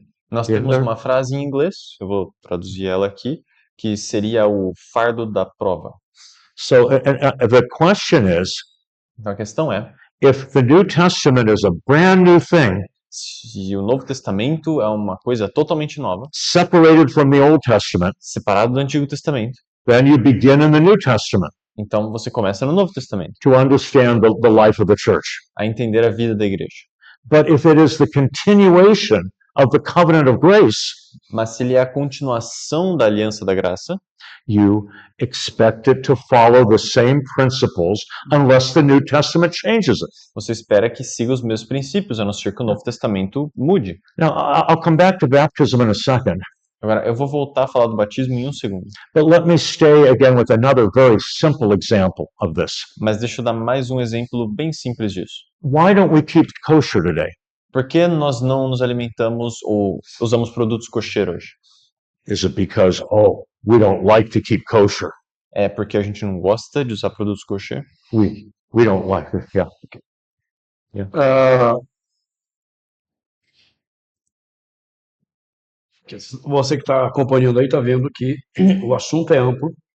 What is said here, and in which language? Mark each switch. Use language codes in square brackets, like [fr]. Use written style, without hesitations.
[pt] Nós temos uma frase em inglês, eu vou traduzir ela aqui, que seria o fardo da prova. [en] So the question is, [pt] Então a questão é, [en] if the New Testament is a brand new thing, [pt] se o Novo Testamento é uma coisa totalmente nova, [en] separated from the Old Testament, [pt] separado do Antigo Testamento, [en] then you begin in the New Testament [pt] então você começa no Novo Testamento, [en] to understand the life of the church. [pt] a entender a vida da igreja. [en] But if it is the continuation of the covenant of grace, [pt] Mas se ele é a continuação da aliança da graça, [en] you expect it to follow the same principles unless the New Testament changes it. [pt] Você espera que siga os mesmos princípios, a não ser que o Novo Testamento mude. [en] Now, I'll come back to baptism in a second, [pt] Agora, eu vou voltar a falar do batismo em um segundo. [en] but let me stay again with another very simple example of this. [pt] Mas deixa eu dar mais um exemplo bem simples disso. [en] Why don't we keep kosher today? [pt] Por que nós não nos alimentamos ou usamos produtos kosher hoje? [en] Is it because, oh, we don't like to keep kosher? [pt] É porque a gente não gosta de usar produtos kosher? [en] We don't like it, yeah. [pt] Ah, você que está acompanhando aí está vendo que o assunto é amplo.